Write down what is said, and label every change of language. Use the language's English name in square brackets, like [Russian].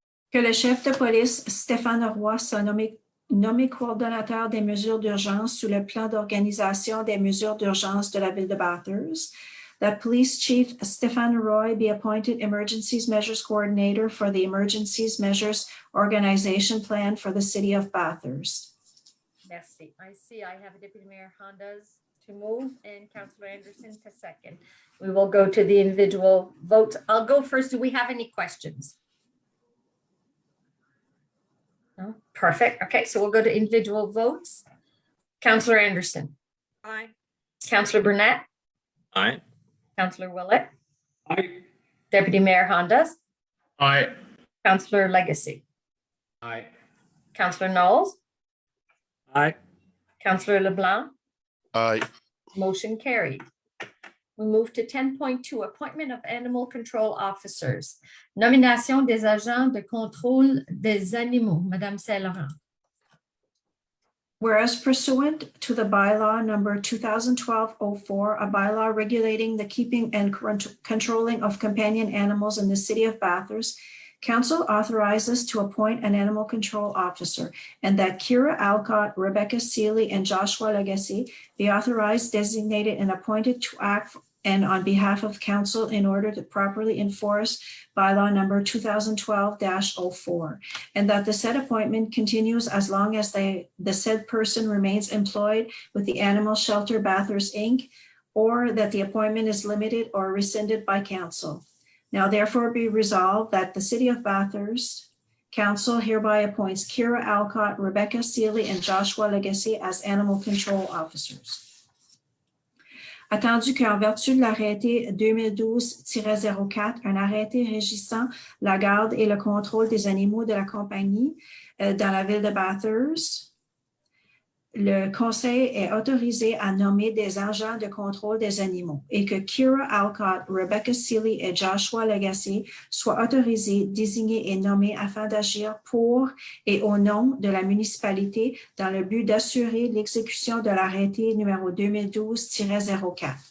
[French] Que le chef de police, Stéphane Roy, soit nommé coordonnateur des mesures d'urgence sous le plan d'organisation des mesures d'urgence de la ville de Bathurst. [English] That Police Chief Stéphane Roy be appointed Emergencies Measures Coordinator for the Emergencies Measures Organization Plan for the City of Bathurst. [French] Merci. [English] I see I have Deputy Mayor Hondas to move and Councillor Anderson to second. We will go to the individual votes. I'll go first. Do we have any questions? No? Perfect. Okay, so we'll go to individual votes. Councillor Anderson. Aye. Councillor Burnett. Aye. Councillor Willett. Aye. Deputy Mayor Hondas. Aye. Councillor Legacy. Aye. Councillor Knowles. Aye. Councillor LeBlanc. Aye. Motion carried. We move to 10.2, appointment of animal control officers. [French] Nomination des agents de contrôle des animaux. Madame Saint-Laurent. [English] Whereas pursuant to the bylaw number 2012-04, a bylaw regulating the keeping and controlling of companion animals in the city of Bathurst, Council authorizes to appoint an animal control officer, and that Kira Alcott, Rebecca Seeley, and Joshua Legacy be authorized, designated, and appointed to act and on behalf of Council in order to properly enforce bylaw number 2012-04, and that the said appointment continues as long as the said person remains employed with the Animal Shelter Bathurst, Inc., or that the appointment is limited or rescinded by Council. Now therefore be resolved that the City of Bathurst Council hereby appoints Kira Alcott, Rebecca Seeley, and Joshua Legacy as animal control officers. [French] Attendu qu'en vertu de l'arrêté 2012-04, un arrêté régissant la garde et le contrôle des animaux de la compagnie dans la ville de Bathurst, le Conseil est autorisé à nommer des agents de contrôle des animaux et que Kira Alcott, Rebecca Seeley et Joshua Legacy soient autorisés, désignés et nommés afin d'agir pour et au nom de la municipalité dans le but d'assurer l'exécution de l'arrêté numéro 2012-04